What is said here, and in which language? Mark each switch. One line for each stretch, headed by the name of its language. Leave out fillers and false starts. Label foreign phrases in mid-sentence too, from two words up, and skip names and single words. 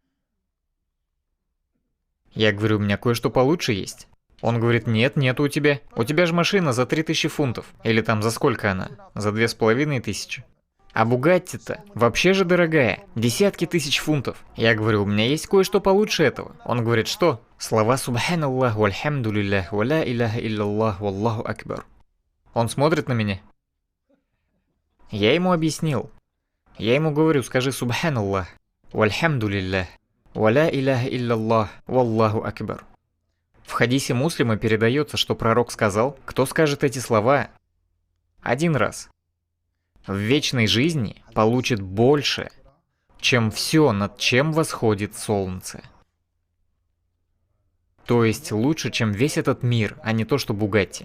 Russian: Я говорю, у меня кое-что получше есть. Он говорит, нет, нет у тебя. У тебя же машина за 3000 фунтов. Или там за сколько она? За 2500. А Бугатти-то вообще же дорогая. Десятки тысяч фунтов. Я говорю, у меня есть кое-что получше этого. Он говорит, что?
Arabic: Слова سبحان الله، والحمد لله، ولا إله إلا الله، والله أكبر.
Russian: Он смотрит на меня. Я ему объяснил. Я ему говорю, скажи
Arabic: سبحان الله، والحمد لله، ولا إله إلا الله، والله أكبر.
Russian: В хадисе Муслима передается, что пророк сказал, кто скажет эти слова один раз, в вечной жизни получит больше, чем все, над чем восходит солнце. То есть лучше, чем весь этот мир, а не то, что Бугатти.